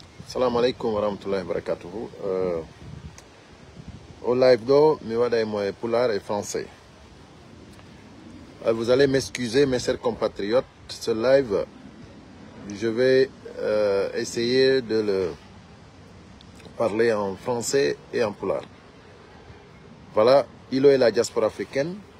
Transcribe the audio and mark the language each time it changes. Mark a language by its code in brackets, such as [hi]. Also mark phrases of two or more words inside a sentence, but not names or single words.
[ar] سلام عليكم و رحمة الله و بركاته. [ff] Au live do, mi wada moi pulaar [fr] et français. Vous allez m'excuser, mes chers compatriotes. Ce live, je vais essayer de le parler en français et en pulaar. Voilà, Ilo et la diaspora africaine.